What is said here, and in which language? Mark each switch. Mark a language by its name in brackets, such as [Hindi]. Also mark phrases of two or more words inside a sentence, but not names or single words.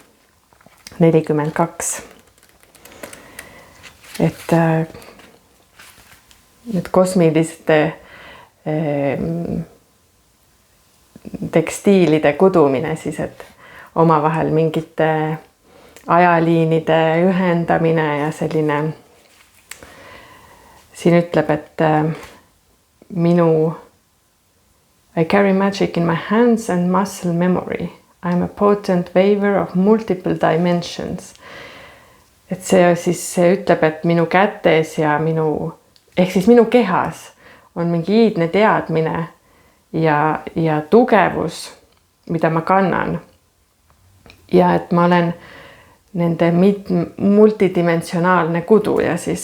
[Estonian] 42. Et need kosmiliste tekstiilide kudumine siis, et omavahel mingite ajaliinide ühendamine ja selline, siin ütleb, et [English] I carry magic in my hands and muscle memory. I am a potent waver of multiple dimensions. [Estonian] Et see siis ütleb, et minu kätes ja ehk siis minu kehas on mingi iidne teadmine ja tugevus, mida ma kannan. Ja et ma olen nende multidimensionaalne kuduja siis.